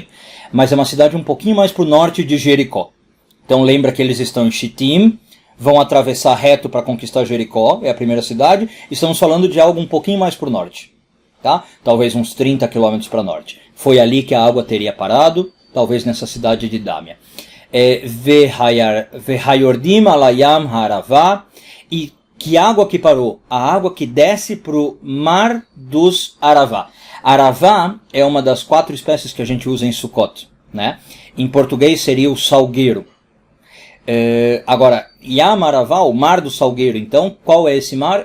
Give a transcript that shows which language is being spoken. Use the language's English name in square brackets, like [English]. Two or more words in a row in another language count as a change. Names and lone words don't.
[Portuguese] Mas é uma cidade um pouquinho mais para o norte de Jericó. Então lembra que eles estão em Shittim, vão atravessar reto para conquistar Jericó, é a primeira cidade. Estamos falando de algo um pouquinho mais para o norte. Tá? Talvez uns 30 quilômetros para norte. Foi ali que a água teria parado, talvez nessa cidade de Damia. [Hebrew] והירדים על ים הערבה. [Portuguese] E que água que parou? A água que desce para o Mar dos Aravá. Aravá é uma das 4 espécies que a gente usa em Sukkot. Né? Em português seria o salgueiro. Agora, Yam Aravá, o Mar do Salgueiro, então, qual é esse mar?